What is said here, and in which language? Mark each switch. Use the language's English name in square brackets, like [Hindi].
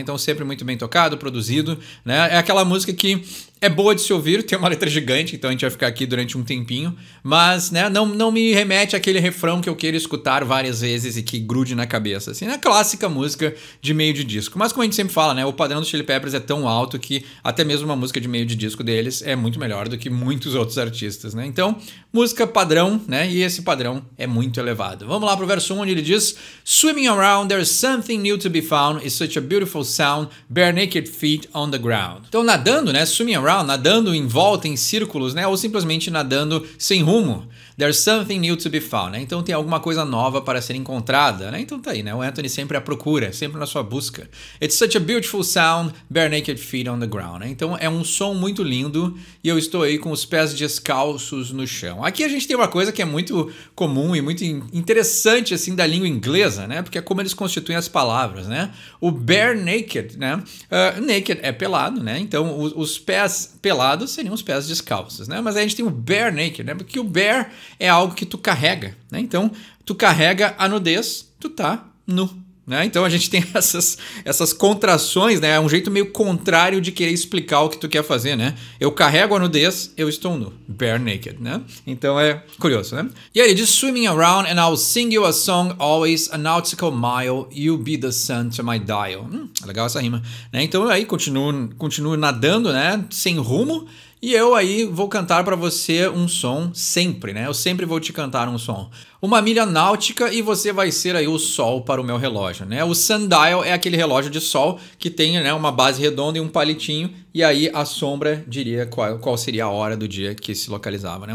[Portuguese] Então sempre muito bem tocado, produzido, né? É aquela música que é boa de se ouvir, tem uma letra gigante, então a gente vai ficar aqui durante um tempinho, mas, né, não me remete àquele refrão que eu queira escutar várias vezes e que grude na cabeça, assim, é clássica música de meio de disco. Mas como a gente sempre fala, né, o padrão do Chili Peppers é tão alto que até mesmo uma música de meio de disco deles é muito melhor do que muitos outros artistas, né? Então, música padrão, né, e esse padrão é muito elevado. Vamos lá pro verso 1, onde ele diz: [English] Swimming around, there's something new to be found, it's such a beautiful sound, bare naked feet on the ground. [Portuguese] Então, nadando, né, [English] swimming around, [Portuguese] nadando em volta, em círculos, né? Ou simplesmente nadando sem rumo. [English] There's something new to be found, né? [Portuguese] Então tem alguma coisa nova para ser encontrada, né? Então tá aí, né? O Anthony sempre à procura, sempre na sua busca. [English] It's such a beautiful sound, bare naked feet on the ground, né? [Portuguese] Então é um som muito lindo e eu estou aí com os pés descalços no chão. Aqui a gente tem uma coisa que é muito comum e muito interessante, assim, da língua inglesa, né? Porque é como eles constituem as palavras, né? O bare naked, né? Naked é pelado, né? Então os pés pelados seriam os pés descalços, né? Mas aí a gente tem o bare naked, né? Porque o bare é algo que tu carrega, né? Então, tu carrega a nudez, tu tá nu, né? Então a gente tem essas contrações, né? É um jeito meio contrário de querer explicar o que tu quer fazer, né? Eu carrego a nudez, eu estou nu, bare naked, né? Então é curioso, né? E aí ele diz: [English] Swimming around and I'll sing you a song always, a nautical mile, you'll be the sun to my dial. [Portuguese] Legal essa rima, né? Então aí continuo nadando, né? Sem rumo. E eu aí vou cantar para você um som sempre, né? Eu sempre vou te cantar um som. Uma milha náutica e você vai ser aí o sol para o meu relógio, né? O sundial é aquele relógio de sol que tem, né, uma base redonda e um palitinho, e aí a sombra diria qual seria a hora do dia que se localizava, né?